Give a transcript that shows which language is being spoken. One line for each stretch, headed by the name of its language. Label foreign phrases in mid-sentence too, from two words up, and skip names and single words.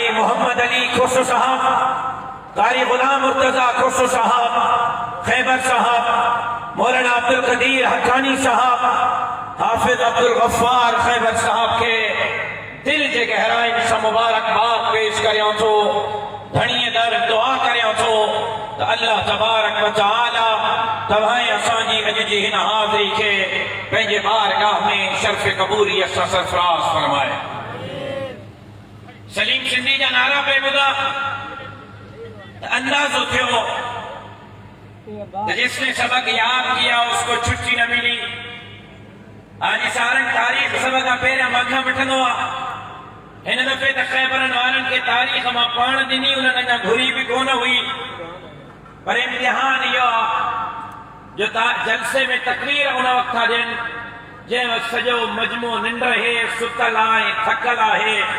Sindhi: मोहम्मद अली खुसरो साहब, कारी गुलाम मुर्तजा खुसरो साहब, खैबर साहब, मौलाना अब्दुल कदीर हक्कानी साहब, हाफिज अब्दुल गफ्फार खैबर साहब
Urdu: کے دل کے گہرائی سے مبارکباد پیش
Sindhi: करियो तो धणीअ दर दुआ करियो तो अल्लाह तबारक व तआला तव्हां असांजी अॼु जी हिन हाज़िरी खे पंहिंजे बारगाह में शर्फ़ क़बूलियत सां सरफराज़ फरमाए। सलीम सिंधी जा नारा पे ॿुधा त अंदाज़ो थियो
Urdu: جس نے سبق یاد کیا اس کو چھٹی نہ ملی.
Sindhi: आज सारंग तारीख़ सबक पहिरियां मघ वठंदो आहे। हिन दफ़े त खैबरनि वारनि खे तारीख़ मां पाण ॾिनी, उन्हनि अञा घुरी बि कोन हुई, पर इम्तिहान इहो आहे जो जलसे में तकरीर उन वक़्त था ॾियनि जंहिं वक़्तु सॼो मजमू निंड आहे, सुतल आहे, थकल आहे।